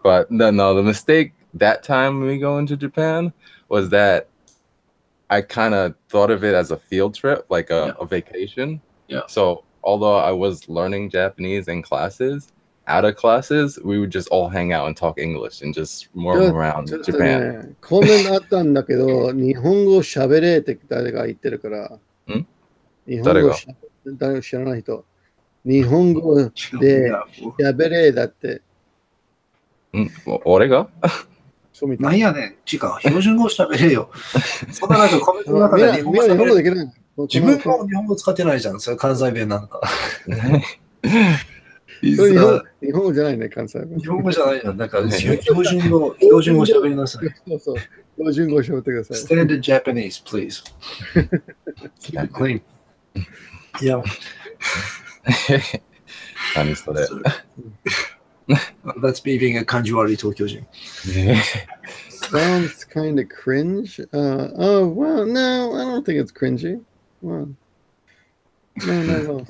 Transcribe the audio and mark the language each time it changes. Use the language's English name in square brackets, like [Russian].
[English] But no, the mistake that time when we go into Japan was that I kind of thought of it as a field trip, like a vacation. Yeah. So although I was learning Japanese in classes, out of classes, we would just all hang out and talk English and just roam around Japan. [Japanese] コメントあったんだけど、日本語喋れって誰が言ってるから。誰が知らない人。日本語で喋れだって。俺がなんやねん。違う。標準語喋れよ。そんななんかコメントの中で日本語喋れる。自分も日本語使ってないじゃん。それ関西弁なんか。日本語じゃないね、関西弁。日本語じゃないじゃん。なんか標準語喋りなさい。そう。標準語喋ってください。 [English] Standard Japanese, please. Keep it clean. Yeah. [Japanese] 何それ [English] That's me being a [Japanese] 感じ悪い東京人 [English] Sounds kind of cringe. Well, no, I don't think it's cringy. Well, no.